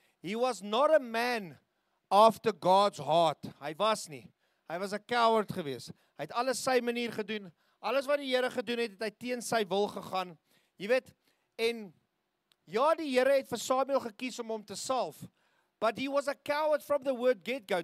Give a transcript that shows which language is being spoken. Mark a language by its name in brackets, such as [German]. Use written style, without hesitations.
[English] He was not a man after God's heart. [Afrikaans] Hy was nie. Hy was 'n coward geweest. Hy het alles sy manier gedoen. Alles wat die Here gedoen het, het hy teen sy wil gegaan. Jy weet, en ja, die Here het vir Samuel gekies om hom te salf. [English] But he was a coward from the word get-go.